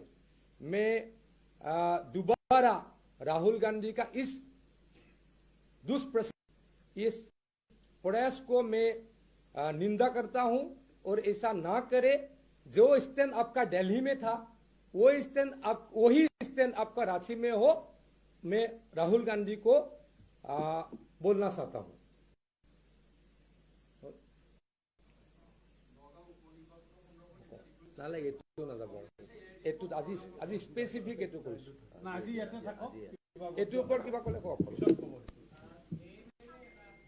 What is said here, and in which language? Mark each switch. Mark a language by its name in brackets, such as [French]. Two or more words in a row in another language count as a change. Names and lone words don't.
[Hindi] मैं दोबारा राहुल गांधी का इस इस प्रयास को मैं निंदा करता हूं, और ऐसा ना करे। जो स्टैंड आपका दिल्ली में था, वही स्टैंड आपका रांची में हो। मैं राहुल गांधी को बोलना चाहता हूं। [Assamese] নালাগে, এইটো নাযাব, এইটোত আজি স্পেচিফিক এইটো কৰিছোঁ। এইটোৰ ওপৰত কিবা ক'লে কওক।